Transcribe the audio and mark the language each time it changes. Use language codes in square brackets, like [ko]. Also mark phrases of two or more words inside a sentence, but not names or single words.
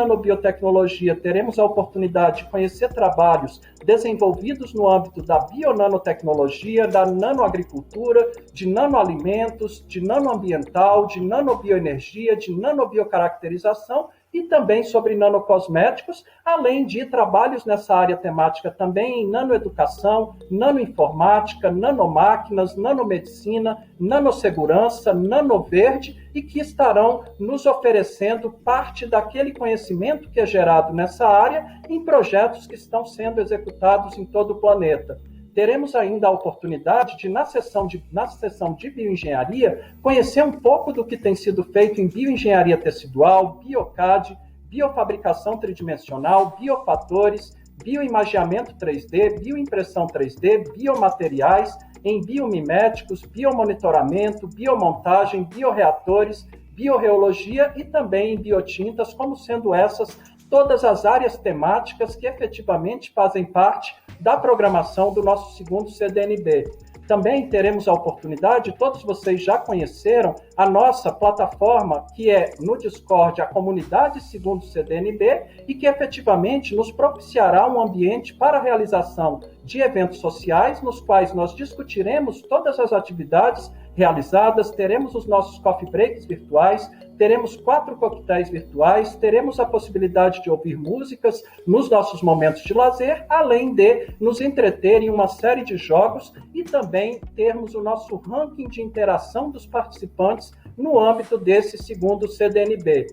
[pt] nanobiotecnologia teremos a oportunidade de conhecer trabalhos desenvolvidos no âmbito da bionanotecnologia, da nanoagricultura, de nanoalimentos, de nanoambiental, de nanobioenergia, de nanobiocaracterização, e também sobre nanocosméticos, além de trabalhos nessa área temática também em nanoeducação, nanoinformática, nanomáquinas, nanomedicina, nanossegurança, nanoverde, e que estarão nos oferecendo parte daquele conhecimento que é gerado nessa área em projetos que estão sendo executados em todo o planeta. Teremos ainda a oportunidade de, na sessão de bioengenharia, conhecer um pouco do que tem sido feito em bioengenharia tecidual, biocad, biofabricação tridimensional, biofatores, bioimageamento 3D, bioimpressão 3D, biomateriais, em biomiméticos, biomonitoramento, biomontagem, bioreatores, biorreologia e também em biotintas, como sendo essas todas as áreas temáticas que efetivamente fazem parte da programação do nosso segundo CDNB. Também teremos a oportunidade, todos vocês já conheceram, a nossa plataforma, que é no Discord, a comunidade segundo CDNB, e que efetivamente nos propiciará um ambiente para a realização de eventos sociais, nos quais nós discutiremos todas as atividades realizadas, teremos os nossos [en] coffee breaks [pt] virtuais, teremos 4 coquetéis virtuais, teremos a possibilidade de ouvir músicas nos nossos momentos de lazer, além de nos entreter em uma série de jogos e também termos o nosso ranking de interação dos participantes no âmbito desse segundo CDNB.